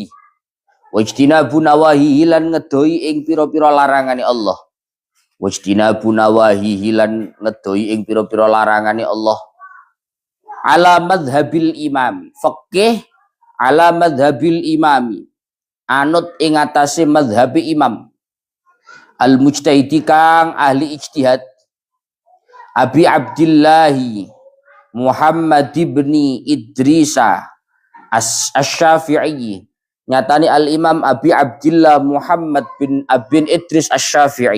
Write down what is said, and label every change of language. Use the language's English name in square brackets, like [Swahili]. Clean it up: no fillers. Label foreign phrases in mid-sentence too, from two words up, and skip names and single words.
[Arabic] واجتنبوا نواهيه [Javanese] lan ngedoi ing pira-pira larangane Allah. [Arabic] واجتنبوا نواهيه [Javanese] lan ngedoi ing pira-pira larangane Allah. [Arabic] على مذهب الإمام. [Javanese] Fikih [Arabic] على مذهب الإمام. [Javanese] Anut ing atase [Arabic] مذهب الإمام. المجتهد [Javanese] kang ahli ijtihad. Abi Abdillahi Muhammad ibni Idrisa Asy-Syafi'i. Nyatani [Arabic] الإمام [Javanese] Abi Abdillah Muhammad bin Idris Asy-Syafi'i.